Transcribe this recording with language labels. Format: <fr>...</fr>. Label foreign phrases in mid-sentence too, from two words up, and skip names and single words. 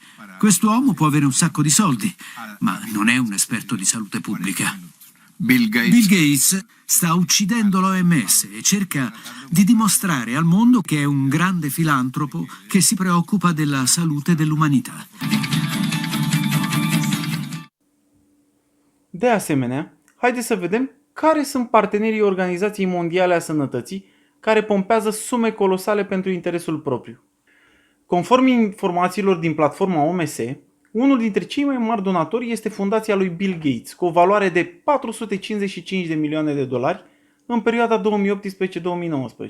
<it>Quest'uomo può avere un sacco di soldi, ma non è un esperto di salute pubblica. Bill Gates sta uccidendo l'OMS e cerca di dimostrare al mondo che è un grande filantropo che si preoccupa della salute dell'umanità.</it> <ro>De asemenea, haideți să vedem care sunt partenerii Organizației Mondiale a Sănătății care pompează sume colosale pentru interesul propriu. Conform informațiilor din platforma OMS, unul dintre cei mai mari donatori este fundația lui Bill Gates, cu o valoare de 455 de milioane de dolari în perioada 2018-2019.</ro>